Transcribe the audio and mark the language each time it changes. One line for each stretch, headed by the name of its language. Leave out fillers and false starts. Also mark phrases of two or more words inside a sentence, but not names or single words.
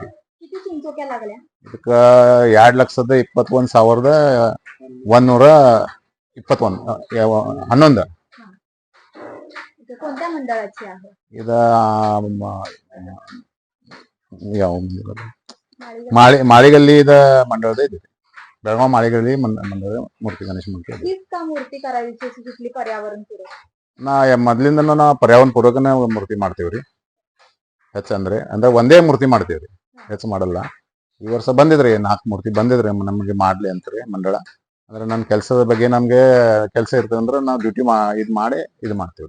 Kannada: ಇದಕ್ಕ 2,21,111
Marathi: कोणत्या मंडळाची आहे?
Kannada: इद ಯಾವ माळीगल्ली मंडळದ ಇದೆ.
Marathi: ಬೆಳಗಾವಿ माळीगल्ली मंडळ मूर्ती गणेश मूर्ती. हीच का मूर्ती करायची कुठली पर्यावरण पूरक?
Kannada: ನಾ ಮೊದಲಿಂದನೂ ನಾ ಪರ್ಯಾವರಣ ಪೂರ್ವಕನೇ ಮೂರ್ತಿ ಮಾಡ್ತೀವ್ರಿ. ಹೆಚ್ಚಂದ್ರೆ ಒಂದೇ ಮೂರ್ತಿ ಮಾಡ್ತೀವ್ರಿ, ಹೆಚ್ಚು ಮಾಡಲ್ಲ. ಈ ವರ್ಷ ಬಂದಿದ್ರಿ 4 ಮೂರ್ತಿ ಬಂದಿದ್ರಿ ನಮಗೆ ಮಾಡ್ಲಿ ಅಂತಾರೆ ಮಂಡಳ. ಅಂದ್ರೆ ನನ್ನ ಕೆಲಸದ ಬಗ್ಗೆ ನಮ್ಗೆ ಕೆಲಸ ಇರ್ತದೆ ಅಂದ್ರೆ ನಾವು ಡ್ಯೂಟಿ ಮಾಡಿ ಇದು ಮಾಡ್ತೀವ್ರಿ.